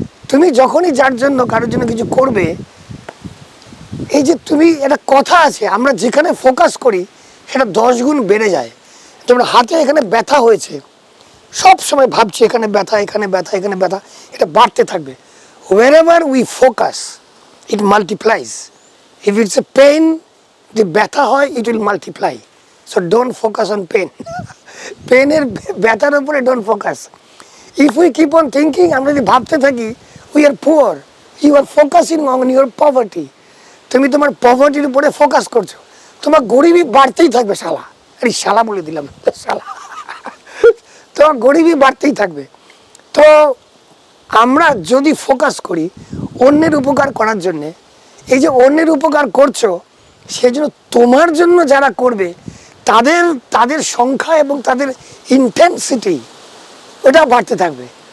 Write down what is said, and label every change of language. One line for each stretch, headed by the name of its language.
Bangla: তুমি যখনই যার জন্য, কারোর জন্য কিছু করবে, এই যে তুমি, একটা কথা আছে, আমরা যেখানে ফোকাস করি সেটা 10 গুণ বেড়ে যায়। যেমন হাতে এখানে ব্যথা হয়েছে, সব সময় ভাবছি এখানে ব্যথা, এখানে ব্যথা, এখানে ব্যথা, এটা বাড়তে থাকবে।
English: wherever we focus it multiplies. If it's a pain, the
Bangla: ব্যথা হয়,
English: it will multiply. So don't focus on pain.
Bangla: পেনের, ব্যথার উপরে
English: don't focus. If we keep on thinking,
Bangla: আমরা যদি ভাবতে থাকি
English: we are poor, you are focusing on your poverty.
Bangla: তুমি তোমার পভার্টির উপরে ফোকাস করছো, তোমার গরিবই বাড়তেই থাকবে। শালা, আরে শালা বলে দিলাম, শালা, তোমার গরিবই বাড়তেই থাকবে। তো আমরা যদি ফোকাস করি অন্যের উপকার করার জন্যে, এই যে অন্যের উপকার করছো, সেই জন্য তোমার জন্য যারা করবে তাদের সংখ্যা এবং তাদের ইন্টেন্সিটি ওটা বাড়তে থাকবে।